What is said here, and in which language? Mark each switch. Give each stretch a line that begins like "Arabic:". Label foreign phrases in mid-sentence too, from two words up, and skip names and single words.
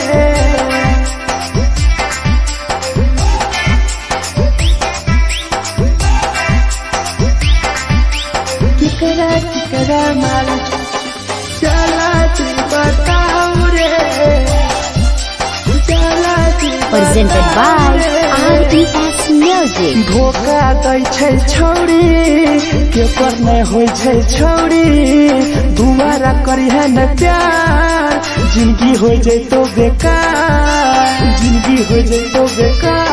Maithili: केकरा केकरा माल जला दे बताओ रे, जला दे
English: Presented by RES Music.
Maithili: धोखा दै छै छौरी केकर नै होइ छै छौरी, दुबारा करिहे न प्यार जिंदगी हो जैतो बेकार, जिंदगी हो जैतो बेकार।